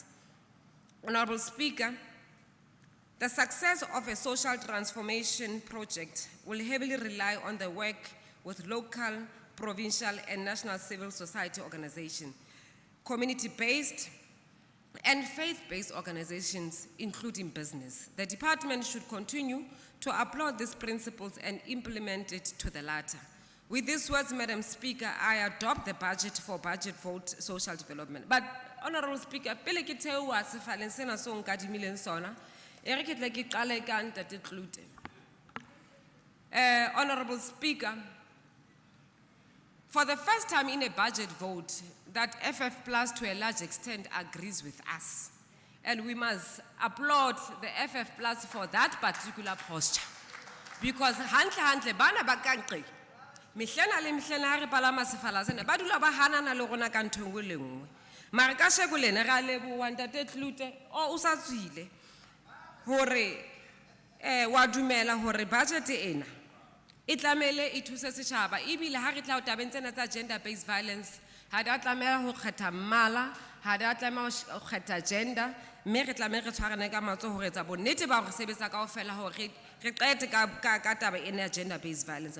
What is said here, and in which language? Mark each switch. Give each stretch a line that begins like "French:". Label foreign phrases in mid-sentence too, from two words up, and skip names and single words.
English: Honorable Speaker, the success of a social transformation project will heavily rely on the work with local, provincial, and national civil society organizations, community-based and faith-based organizations, including business. The department should continue to applaud these principles and implement it to the latter. With these words, Madam Speaker, I adopt the budget for budget vote social development. But, Honorable Speaker,
Southern Sotho: pele ke theoha sefaleng sena so nkadimileng sona,
English: Honorable Speaker, for the first time in a budget vote, that FF Plus to a large extent agrees with us. And we must applaud the FF Plus for that particular posture.
Southern Sotho: Because hantle bana ba kankri, mihlena le mihlena re palama sefala sena, ba dula ba hanana le rona ka ntho engwe le nngwe. Mare ka sheko lena ra leboha ntate Tlute o sa tswile hore wa dumela hore budget ena e tlamele e thuse setjhaba ebile ha re tla o tabeng tsena tsa
English: gender based violence
Southern Sotho: ha da tlamela ho kgetha mmala ha da tlamela ho kgetha gender mme re tlamela re tshwarane ka matso hore tsa bonnete ba hore sebetsa kaofela hore re qete ka taba ena ya
English: gender based violence.